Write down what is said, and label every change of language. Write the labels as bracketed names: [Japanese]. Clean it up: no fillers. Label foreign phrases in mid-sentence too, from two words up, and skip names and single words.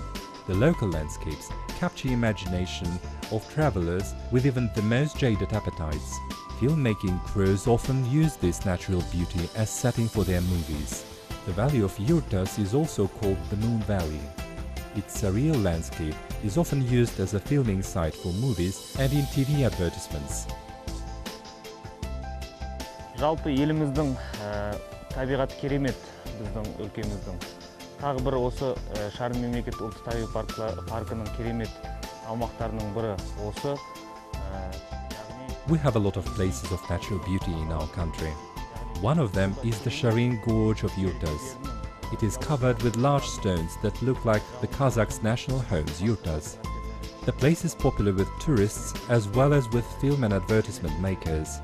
[English] The local landscapes capture imagination of travelers with even the most jaded appetites. Filmmaking crews often use this natural beauty as setting for their movies. The Valley of Yurtas is also called the Moon Valley. Its surreal landscape is often used as a filming site for movies and in TV advertisements. [Kazakh] Жалпы еліміздің табиғаты керемет, біздің өлкеміздің. Тағы бір осы Charyn мемлекет ұлттық табиғи паркының керемет аумақтарының бірі осы. [English] We have a lot of places of natural beauty in our country. One of them is the Charyn Gorge of Yurtas. It is covered with large stones that look like the Kazakhs' national homes, Yurtas. The place is popular with tourists as well as with film and advertisement makers.